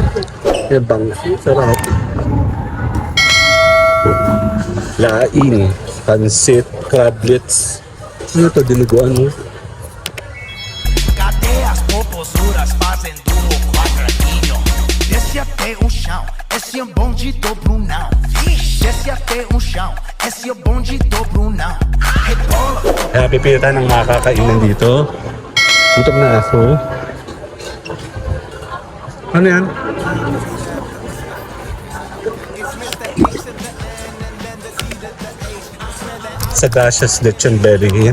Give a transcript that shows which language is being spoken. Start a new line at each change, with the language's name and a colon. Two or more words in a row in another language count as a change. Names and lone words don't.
Filipino: Yung bang, sarap. Laing, pansit, crablets. Ano to, dinuguan mo?
Portuguese: Cadê as popozuras fazendo o quadradinho? Desce até o chão, esse é bonde do Brunão. Desce até o chão, esse é bonde do Brunão. Rebola.
Filipino: Kaya pipilitan ng mga kakainan dito. Gutom na ako. Ano yan? Sagashas lechon belly.